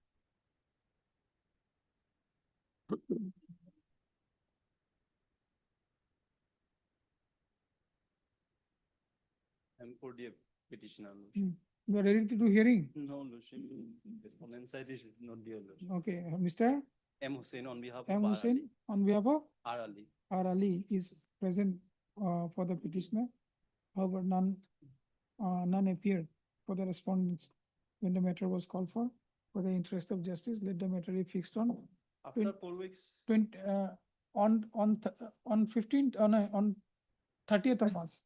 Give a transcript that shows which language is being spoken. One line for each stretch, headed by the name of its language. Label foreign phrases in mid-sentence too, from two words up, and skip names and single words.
English: And for the petitioner. You are ready to do hearing? No, Lordship, respondent side is not there, Lordship. Okay, Mr. M. Hussain on behalf of. M. Hussain, on behalf of R. Ali. R. Ali is present for the petitioner. However, none appeared for the respondents when the matter was called for. For the interest of justice, let the matter be fixed on After 4 weeks. 20, on 15th, on 30th of March.